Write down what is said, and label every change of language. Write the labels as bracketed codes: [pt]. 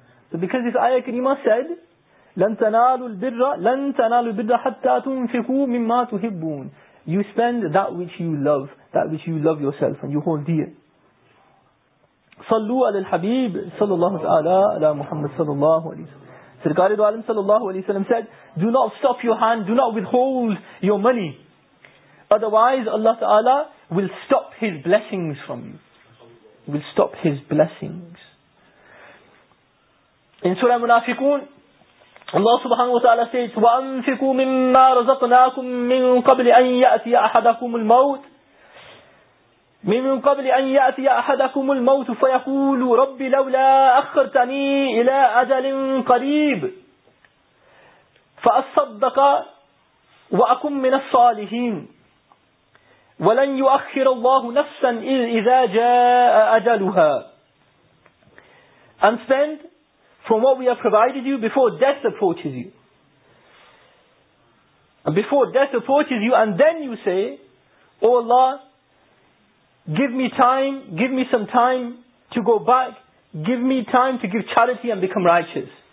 [en] So because this ayah kareemah said, [ar] لَن تَنَالُوا الْبِرَّ حَتَّى تُنْفِقُوا مِمَّا تُحِبُّونَ. [en] You spend that which you love, that which you love yourself and you hold dear. [ar] صلو على الحبيب صلى الله تعالى على محمد صلى الله عليه وسلم. [ur] سرکار دو عالم صلى الله عليه وسلم [en] said, do not stop your hand, do not withhold your money. Otherwise Allah Ta'ala will stop His blessings from you. Will stop His blessings. In Surah Munafiqun, Allah subhanahu wa ta'ala says, [ar] وَأَنْفِقُوا مِمَّا رَزَقْنَاكُمْ مِنْ قَبْلِ أَنْ يَأْتِيَ أَحَدَكُمُ الْمَوْتِ مِنْ قَبْلِ أَنْ يَأْتِيَ أَحَدَكُمُ الْمَوْتُ فَيَقُولُ رَبِّ لَوْلَا أَخَّرْتَنِي إِلَىٰ أَجَلٍ قَرِيبٍ فَأَصَّدَّقَ وَأَكُمْ مِنَ الصَّالِحِينَ وَلَنْ يُؤَخِّرَ اللَّهُ نَفْسًا إِذَا جَاءَ أَجَلُهَا. [en] And spend from what we have provided you before death approaches you. And before death approaches you, and then you say, O Allah, give me time, give me some time to go back, give me time to give charity and become righteous.